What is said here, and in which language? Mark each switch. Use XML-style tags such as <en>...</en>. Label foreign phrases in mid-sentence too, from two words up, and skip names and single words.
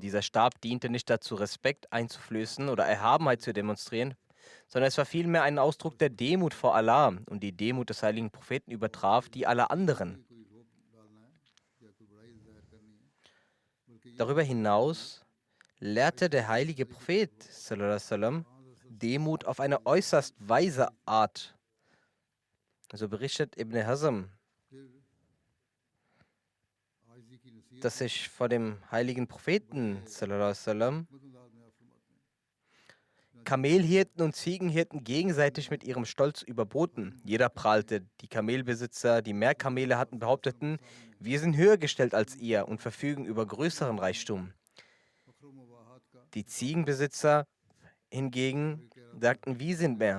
<de>Dieser Stab diente nicht dazu, Respekt einzuflößen oder Erhabenheit zu demonstrieren, sondern es war vielmehr ein Ausdruck der Demut vor Allah, und die Demut des heiligen Propheten übertraf die aller anderen. Darüber hinaus lehrte der heilige Prophet</de> <ar>صلى الله عليه وسلم</ar> <de>Demut auf eine äußerst weise Art. So berichtet Ibn Hazm, dass sich vor dem heiligen Propheten</de> <ar>صلى الله عليه وسلم</ar> <de>Kamelhirten und Ziegenhirten gegenseitig mit ihrem Stolz überboten. Jeder prahlte. Die Kamelbesitzer, die mehr Kamele hatten, behaupteten, wir sind höher gestellt als ihr und verfügen über größeren Reichtum. Die Ziegenbesitzer hingegen sagten, wir sind mehr.</de>